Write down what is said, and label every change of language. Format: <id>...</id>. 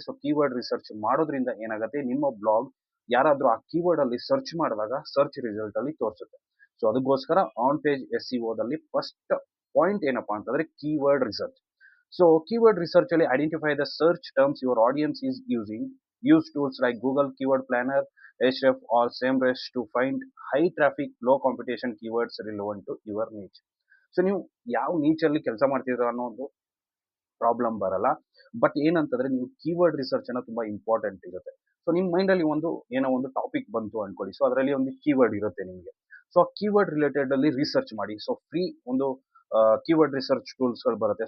<kn>So keyword research ಮಾಡೋದ್ರಿಂದ ಏನಾಗುತ್ತೆ, ನಿಮ್ಮ ಬ್ಲಾಗ್ ಯಾರಾದ್ರೂ ಆ ಕೀವರ್ಡ್ ಅಲ್ಲಿ ಸರ್ಚ್ ಮಾಡಿದಾಗ ಸರ್ಚ್ ರಿಸಲ್ಟ್ ಅಲ್ಲಿ ತೋರಿಸುತ್ತೆ. ಸೊ ಅದಕ್ಕೋಸ್ಕರ ಆನ್ ಪೇಜ್ ಎಸ್ ಸಿ ದಲ್ಲಿ ಫಸ್ಟ್ ಪಾಯಿಂಟ್ ಏನಪ್ಪಾ ಅಂತಂದ್ರೆ keyword research.</kn> <en>So keyword research ಅಲ್ಲಿ identify the search terms your audience is using. Use tools like Google keyword planner, Ahrefs or SEMrush to find high traffic, low competition keywords relevant to your niche.</en> <kn>So ನೀವು ಯಾವ ನೀಚ್ ಅಲ್ಲಿ ಕೆಲಸ ಮಾಡ್ತಿದ್ರ ಅನ್ನೋ problem ಬರಲ್ಲ. But ಏನಂತಂದ್ರೆ ನೀವು keyword research ಅನ್ನ ತುಂಬಾ ಇಂಪಾರ್ಟೆಂಟ್ ಇರುತ್ತೆ. ಸೊ ನಿಮ್ ಮೈಂಡ್ ಅಲ್ಲಿ ಏನೋ ಒಂದು ಟಾಪಿಕ್ ಬಂತು ಅನ್ಕೊಳ್ಳಿ. ಸೊ ಅದರಲ್ಲಿ ಒಂದು ಕೀವರ್ಡ್ ಇರುತ್ತೆ ನಿಮಗೆ. ಸೊ ಆ ಕೀವರ್ಡ್ ರಿಲೇಟೆಡ್ ಅಲ್ಲಿ ರಿಸರ್ಚ್ ಮಾಡಿ. ಸೊ ಫ್ರೀ ಒಂದು ಕೀವರ್ಡ್ ರಿಸರ್ಚ್ ಟೂಲ್ಸ್ ಗಳು ಬರುತ್ತೆ.</kn>